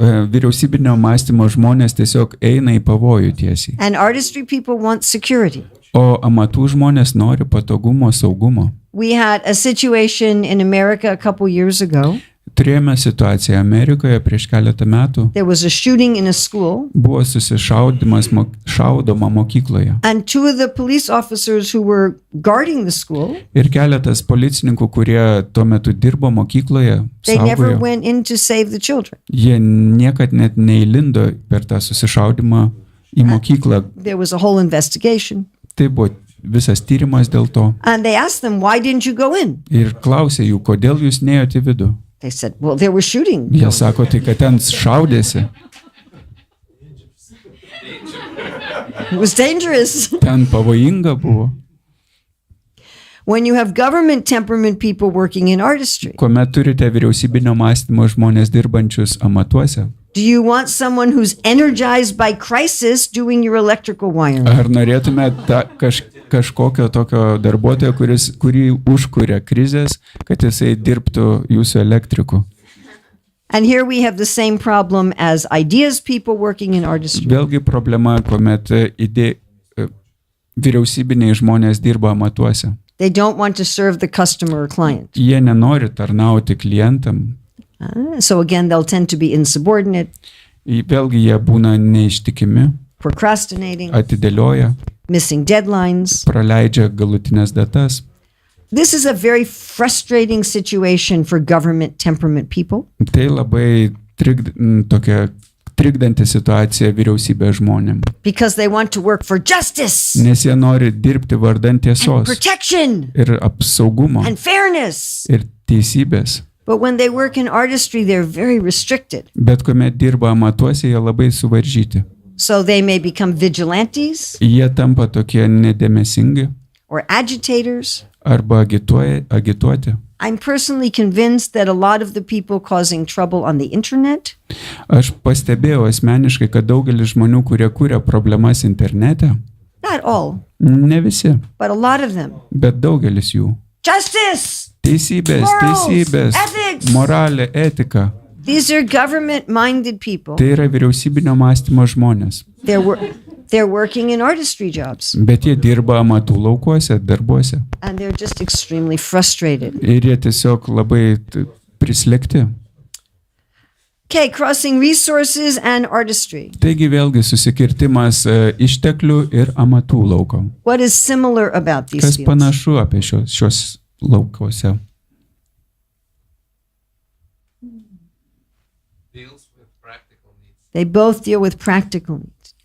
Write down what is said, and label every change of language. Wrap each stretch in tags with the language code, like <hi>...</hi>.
<lt>Vyriausybinio mąstymo žmonės tiesiog eina į pavojų tiesiai.</lt> <en>And artistry people want security.</en> <lt>O amatų žmonės nori patogumo, saugumo.</lt> <en>We had a situation in America a couple years ago.</en> <lt>Turėjome situaciją Amerikoje prieš keletą metų.</lt> <en>There was a shooting in a school.</en> <lt>Buvo susišaudimas šaudoma mokykloje.</lt> <en>And two of the police officers who were guarding the school,</en> <lt>Ir keletas policininkų, kurie tuo metu dirbo mokykloje,</lt> <en>they never</en> <lt>saugojo.</lt> <en>went in to save the children.</en> <lt>Jie niekad net neįlindo per tą susišaudimą į mokyklą.</lt> <en>There was a whole investigation.</en> <lt>Tai buvo visas tyrimas dėl to.</lt> <en>And they asked them, why didn't you go in?</en> <lt>Ir klausė jų, kodėl jūs neėjote į vidų.</lt> <en>They said, well, there was shooting.</en> <lt>Jie sako, tai kad ten šaudėsi,</lt> <en>It was dangerous.</en> <lt>ten pavojinga buvo.</lt> <en>When you have government temperament people working in artistry,</en> <lt>Kuomet turite vyriausybinio mąstymo žmonės dirbančius amatuose,</lt> <en>do you want someone who's energized by crisis doing your electrical wiring?</en> <lt>ar norėtumėte kažkokio tokio darbuotojo, kurį užkuria krizės, kad jisai dirbtų jūsų elektriku?</lt> <en>And here we have the same problem as ideas people working in artistry.</en> <lt>Vėlgi problema, kuomet vyriausybiniai žmonės dirba amatuose.</lt> <en>They don't want to serve the customer or client.</en> <lt>Jie nenori tarnauti klientam.</lt> <en>So again, they'll tend to be insubordinate,</en> <lt>Vėlgi jie būna neištikimi,</lt> <en>procrastinating,</en> <lt>atidėlioja,</lt> <en>missing deadlines.</en> <lt>praleidžia galutinės datas.</lt> <en>This is a very frustrating situation for government temperament people</en> <lt>Tai labai tokia trikdanti situacija vyriausybės žmonėm.</lt> <en>because they want to work for justice</en> <lt>Nes jie nori dirbti vardan</lt> <en>and</en> <lt>tiesos</lt> <en>protection</en> <lt>ir apsaugumo</lt> <en>and fairness.</en> <lt>ir teisybės.</lt> <en>But when they work in artistry, they're very restricted.</en> <lt>Bet kuomet dirba amatuose, jie labai suvaržyti.</lt> <en>So they may become vigilantes</en> <lt>Jie tampa tokie nedėmesingi</lt> <en>or agitators.</en> <lt>arba agituoti.</lt> <en>I'm personally convinced that a lot of the people causing trouble on the internet</en> <lt>Aš pastebėjau asmeniškai, kad daugelis žmonių, kurie kuria problemas internete,</lt> <en>not all,</en> <lt>ne visi,</lt> <en>but a lot of them,</en> <lt>bet daugelis jų,</lt> <en>justice,</en> <lt>Teisybės,</lt> <en>Morals,</en> <lt>teisybės,</lt> <en>ethics.</en> <lt>moralė, etika.</lt> <en>These are government-minded people.</en> <lt>Tai yra vyriausybinio mąstymo žmonės.</lt> <en>They're working in artistry jobs,</en> <lt>Bet jie dirba amatų laukuose, darbuose.</lt> <en>and they're just extremely frustrated.</en> <lt>Ir jie tiesiog labai prislėgti.</lt> <en>Okay, crossing resources and artistry.</en> <lt>Taigi vėlgi susikirtimas išteklių ir amatų lauko.</lt> <en>What is similar about these</en> <lt>Kas</lt> <en>fields?</en> <lt>panašu apie šios laukose?</lt> <en>Deals with practical needs. They both deal with practical needs.</en>